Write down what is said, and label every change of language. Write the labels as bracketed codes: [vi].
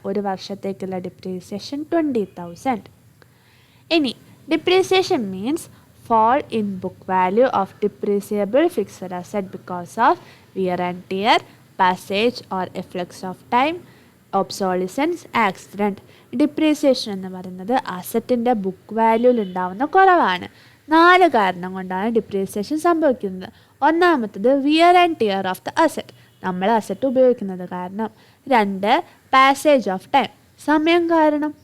[ml] ഒരു വർഷത്തേക്കുള്ള ഡിപ്രീസിയേഷൻ 20,000. [en] ഇനി depreciation means fall in book value of depreciable fixed asset because of wear and tear, passage or effects of time, obsolescence, accident. [ml] Depreciation എന്ന് പറയുന്നത് അസറ്റിൻ്റെ book വാല്യൂവിൽ ഉണ്ടാകുന്ന കുറവാണ്. 4 കാരണം കൊണ്ടാണ് ഡിപ്രീസിയേഷൻ സംഭവിക്കുന്നത്. ഒന്നാമത്തത് [en] wear and tear of the asset, [ml] നമ്മൾ asset ഉപയോഗിക്കുന്നത് കാരണം. [en] 2, passage of time, [ml] സമയം കാരണം.